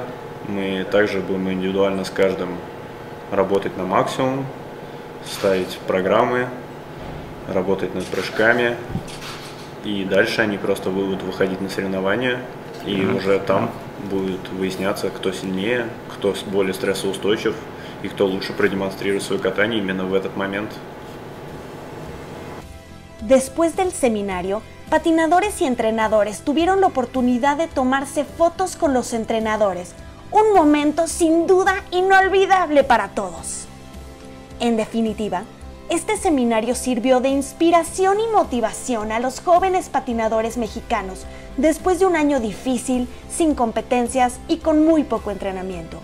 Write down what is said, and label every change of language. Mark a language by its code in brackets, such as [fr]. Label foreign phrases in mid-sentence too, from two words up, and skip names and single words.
[ru] Мы также будем индивидуально с каждым работать на максимум, ставить программы, работать над прыжками. И дальше они просто будут выходить на соревнования. И уже там будет выясняться, кто сильнее, кто более стрессоустойчив. И кто лучше продемонстрирует свое катание именно в этот момент. [es] Después del seminario, patinadores y entrenadores tuvieron la oportunidad de tomarse fotos con los entrenadores, un momento sin duda inolvidable para todos. En definitiva, este seminario sirvió de inspiración y motivación a los jóvenes patinadores mexicanos después de un año difícil, sin competencias y con muy poco entrenamiento.